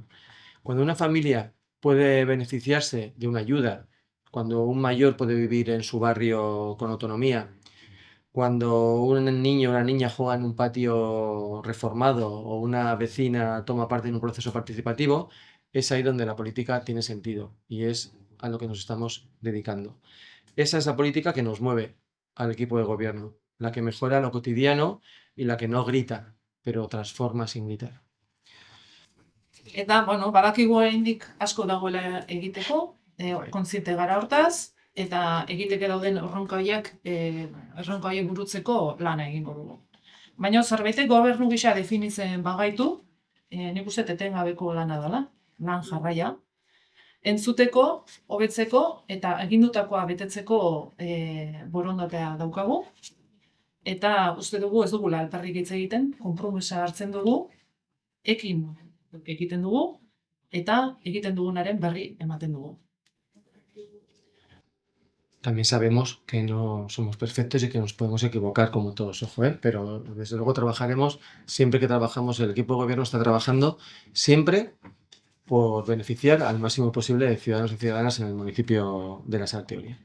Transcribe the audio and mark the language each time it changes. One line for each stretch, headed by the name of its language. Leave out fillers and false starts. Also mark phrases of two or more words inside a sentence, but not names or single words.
Spanish: Cuando una familia puede beneficiarse de una ayuda, cuando un mayor puede vivir en su barrio con autonomía, cuando un niño o una niña juega en un patio reformado o una vecina toma parte en un proceso participativo, es ahí donde la política tiene sentido y es a lo que nos estamos dedicando. Esa es la política que nos mueve al equipo de gobierno, la que mejora lo cotidiano y la que no grita, pero transforma sin gritar.
Basque: Eta, bueno, badakigu oraindik asko dagoela egiteko, kontziente gara hortaz, eta egiteke dauden erronka horiek burutzeko lana egingo dugu. Baina zerbaitek gobernu gisa definitzen bagaitu, nik uste etengabeko lana dela, lan jarraia. Entzuteko, hobetzeko eta egindutakoa betetzeko borondatea daukagu. Eta uste dugu ez dugula alperrik hitz egiten, konpromesa hartzen dugu, ekin egiten dugu, eta egiten dugunaren berri ematen dugu.
Spanish: También sabemos que no somos perfectos y que nos podemos equivocar como todos, ojo, pero desde luego trabajaremos, siempre que trabajamos, el equipo de gobierno está trabajando siempre por beneficiar al máximo posible de ciudadanos y ciudadanas en el municipio de La Salteoria.